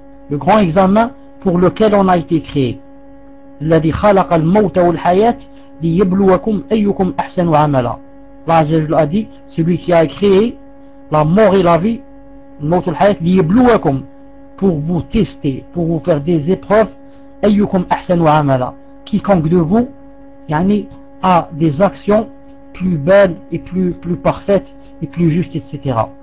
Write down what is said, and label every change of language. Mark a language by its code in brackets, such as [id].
[fr] Le grand examen pour lequel on a été créé. [ar] الذي خلق الموت والحياة ليبلوكم أيكم أحسن عملا. [fr] Là, je l'ai dit, celui qui a créé la mort et la vie, le mort et la vie, ليبلوكم, pour vous tester, pour vous faire des épreuves. [ar] Ayyukum ahsanu amala. [fr] Quiconque de vous, yani, a des actions plus belles et plus parfaites et plus justes, etc.